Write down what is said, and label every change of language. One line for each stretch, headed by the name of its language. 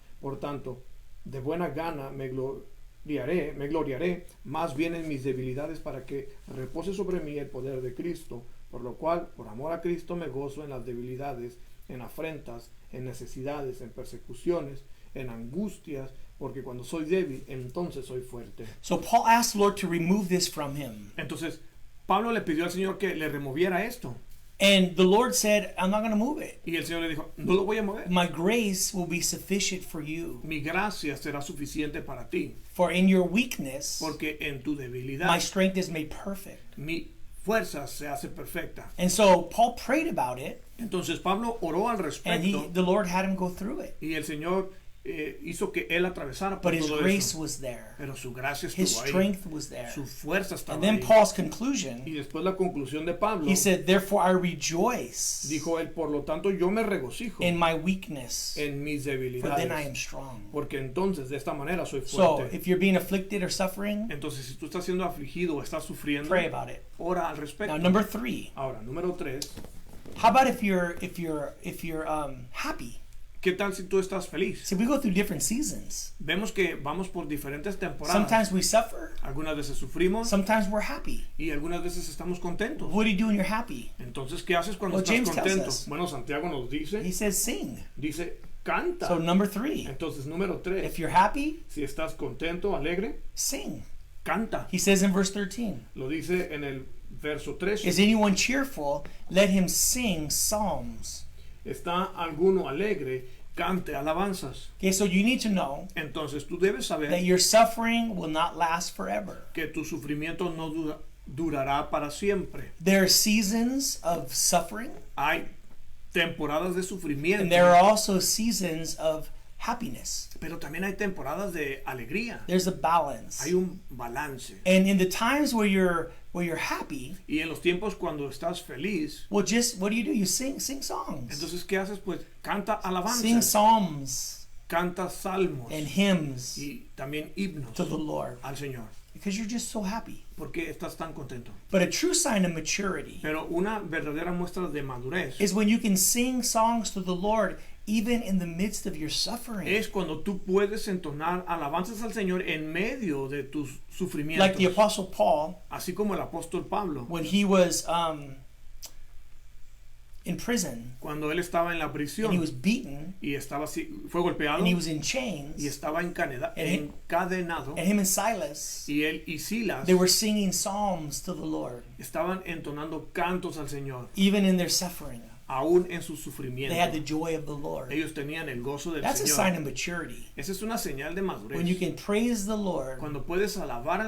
Spanish: Por tanto, de buena gana me gloriaré más bien en mis debilidades, para que repose sobre mí el poder de Cristo, por lo cual, por amor a Cristo, me gozo en las debilidades, en afrentas, en necesidades, en persecuciones, en angustias, porque cuando soy débil, entonces soy fuerte.
English: So Paul asked the Lord to remove this from him.
Spanish: Entonces, Pablo le pidió al Señor que le removiera esto.
English: And the Lord said, I'm not going to move it.
Spanish: Y el Señor le dijo, no lo voy a mover.
English: My grace will be sufficient for you.
Spanish: Mi gracia será suficiente para ti.
English: For in your weakness,
Spanish: Porque en tu debilidad,
English: my strength is made perfect.
Spanish: mi fuerza se hace perfecta.
English: And so Paul prayed about it,
Spanish: Entonces Pablo oró al
English: and
Spanish: respecto
English: the Lord had him go through it.
Spanish: y el Señor hizo que él atravesara por
English: But his
Spanish: todo
English: grace
Spanish: eso.
English: was there.
Spanish: Pero su gracia
English: His
Spanish: estuvo ahí.
English: strength was there.
Spanish: Su fuerza estaba
English: And then
Spanish: ahí.
English: Paul's conclusion,
Spanish: Y después la conclusión de Pablo,
English: he said, therefore I rejoice
Spanish: dijo él, por lo tanto yo me regocijo
English: in my weakness,
Spanish: en mis
English: for then I
Spanish: debilidades,
English: am strong.
Spanish: porque entonces de esta manera soy
English: So
Spanish: fuerte.
English: if you're being afflicted or suffering,
Spanish: Entonces si tú estás siendo afligido o estás sufriendo,
English: pray about it.
Spanish: ora al respecto.
English: Now number 3,
Spanish: Ahora, número 3,
English: how about if you're happy?
Spanish: ¿Qué tal si tú estás feliz?
English: See, we go through different seasons.
Spanish: Vemos que vamos por diferentes temporadas.
English: Sometimes we suffer.
Spanish: Algunas veces sufrimos
English: Sometimes we're happy.
Spanish: y algunas veces estamos contentos.
English: What do you do when you're happy?
Spanish: Entonces, ¿qué haces cuando
English: Well,
Spanish: estás
English: James tells
Spanish: contento?
English: us.
Spanish: Bueno, Santiago nos
English: He
Spanish: dice,
English: says sing.
Spanish: canta.
English: So number 3,
Spanish: Entonces, número 3,
English: if you're happy,
Spanish: si estás contento, alegre,
English: sing.
Spanish: canta.
English: He says in verse 13,
Spanish: Lo dice en el verso 13.
English: is anyone cheerful? Let him sing psalms.
Spanish: ¿Está alguno alegre? Cante alabanzas.
English: Okay, so you need to know
Spanish: Entonces, tú debes
English: that
Spanish: saber
English: your suffering will not last forever.
Spanish: que tu sufrimiento no durará para siempre.
English: There are seasons of suffering,
Spanish: Hay temporadas de
English: and
Spanish: sufrimiento,
English: there are also seasons of happiness.
Spanish: pero también hay temporadas de alegría.
English: There's a balance.
Spanish: Hay un balance.
English: And in the times where you're happy,
Spanish: Y en los tiempos cuando estás feliz,
English: well, just what do? You sing songs,
Spanish: entonces, ¿qué haces? Pues canta
English: sing
Spanish: alabanzas,
English: psalms
Spanish: canta salmos
English: and hymns
Spanish: y también himnos
English: to the Lord
Spanish: al Señor.
English: because you're just so happy.
Spanish: Porque estás tan contento.
English: But a true sign of maturity
Spanish: Pero una verdadera muestra de madurez
English: is when you can sing songs to the Lord even in the midst of your suffering.
Spanish: es cuando tú puedes entonar alabanzas al Señor en medio de tus sufrimientos.
English: Like the Apostle Paul,
Spanish: Así como el apóstol Pablo,
English: when he was in prison
Spanish: cuando él estaba en la
English: and he
Spanish: prisión
English: was beaten
Spanish: y fue golpeado
English: and he was in
Spanish: y
English: chains,
Spanish: estaba encadenado,
English: and him and Silas,
Spanish: y él y Silas
English: they were singing psalms to the Lord
Spanish: estaban entonando cantos al Señor,
English: even in their suffering.
Spanish: aún en su
English: They had the
Spanish: sufrimiento.
English: joy of the Lord.
Spanish: Ellos tenían el gozo del
English: That's a sign
Spanish: Señor.
English: of maturity.
Spanish: Esa es una señal de
English: When you
Spanish: madurez.
English: can praise the Lord
Spanish: Cuando puedes alabar al